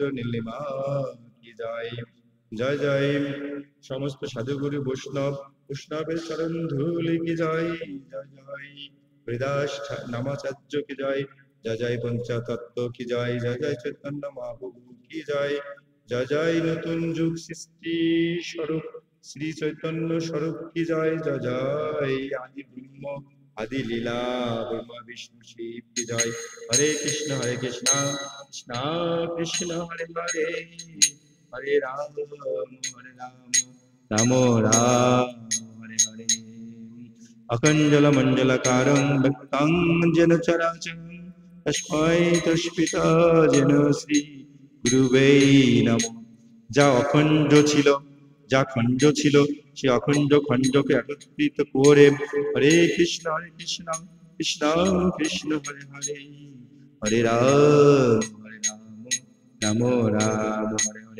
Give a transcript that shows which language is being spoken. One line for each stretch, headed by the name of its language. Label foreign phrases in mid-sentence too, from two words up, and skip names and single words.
Bangla: নীলিমা কি জয়, জয় জয় সমস্ত সাধুগুরু বৈষ্ণবের চরণ ধুলি কি জয়, জয় জয় হরিদাস নামাচার্য কি জয়, জয় জয় পঞ্চতত্ত্ব কি জয়, জয় জয় চৈতন্য মহাপ্রভু কি জয়, জয় জয় নতুন যুগ সৃষ্টি স্বরূপ শ্রী চৈতন্য স্বরূপ কি জয়, জয় জয় আদি ব্রহ্ম আদি লীলা ব্রহ্মা বিষ্ণু শিব কি জয়।
Sanskrit: হরে কৃষ্ণ কৃষ্ণ কৃষ্ণ হরে হরে, হরে রাম রাম রাম হরে হরে। अखण्डलमण्डलकारं भक्तं जन चराचरं तस्मै तस्पिता जेन श्री गुरुवे नमः।
Bangla: যা অখণ্ড ছিল, যা খণ্ড ছিল, সে অখণ্ড খণ্ডকে একত্রিত করে
Sanskrit: হরে কৃষ্ণ কৃষ্ণ কৃষ্ণ হরে হরে, হরে রাম রাম রাম হরে হরে।